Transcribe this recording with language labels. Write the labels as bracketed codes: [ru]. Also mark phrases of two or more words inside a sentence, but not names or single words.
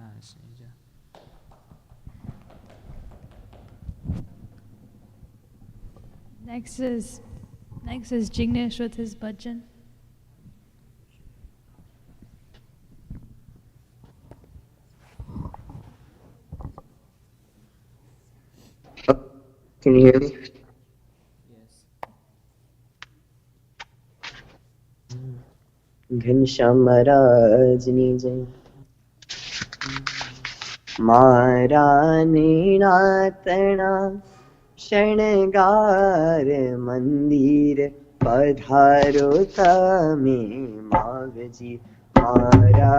[en] Next is Jignesh with his bhajan. Can you hear me? Yes. [gu] ઘનશ્યામ મહારાજની જય મારા નીણાતના શણગાર મંદિર પધારો તમે માગજી મારા